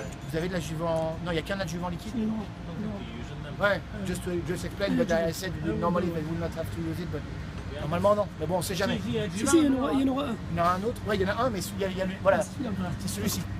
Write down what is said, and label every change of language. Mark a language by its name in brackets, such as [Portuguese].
[French] Vous avez de l'adjuvant. Non, il n'y a qu'un adjuvant liquide. [English] Ouais, just explain, but I said normally they will not have to use it, but [French] normalement non. Mais bon, on sait jamais. Si, il y en aura un. Il y en a un autre. Ouais, il y en a un, mais voilà, c'est celui-ci.